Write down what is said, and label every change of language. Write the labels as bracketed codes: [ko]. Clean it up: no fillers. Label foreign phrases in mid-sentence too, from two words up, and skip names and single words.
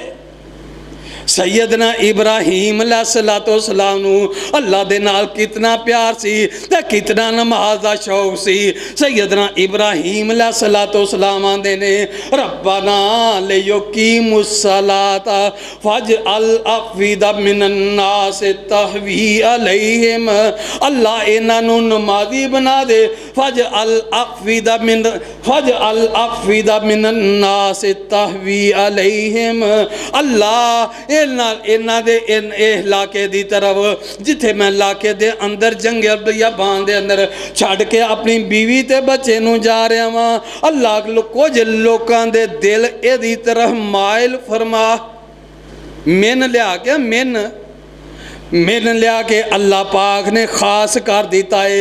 [pa] سیدنا ابراہیم علیہ السلام نوں اللہ دے نال کنا پیار سی تے کنا نماز دا شوق سی. سیدنا ابراہیم علیہ السلام آندے نے [ar] ربنا ليقيموا الصلاة فاجعل أفئدة من الناس تهوي إليهم. [pa] اللہ انہاں نوں نمازی بنا دے. [ar] فاجعل أفئدة من الناس تهوي إليهم. [pa] اللہ انہاں دے علاقے دی طرف جتھے میں علاقے دے اندر جنگل بیابان دے اندر چھڈ کے اپنی بیوی تے بچے نوں جا رہا واں. اللہ کجھ لوکاں دے دل ایہدی طرف مائل فرما. من لیا کے اللہ پاک نے خاص کر دتا ہے.